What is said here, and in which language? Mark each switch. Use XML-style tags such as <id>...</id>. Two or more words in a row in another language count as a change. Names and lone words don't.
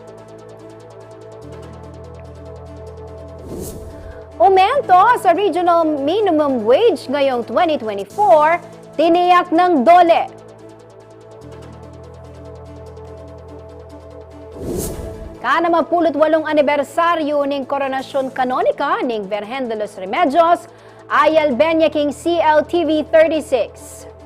<tl>Aumento sa Regional Minimum Wage ngayong 2024, tiniyak ng DOLE.</tl> <pam>Kana mapulot 8 anibersaryo ning koronasyon kanonika ning Virgen de los Remedios, Ayal Benya King CLTV 36.</pam>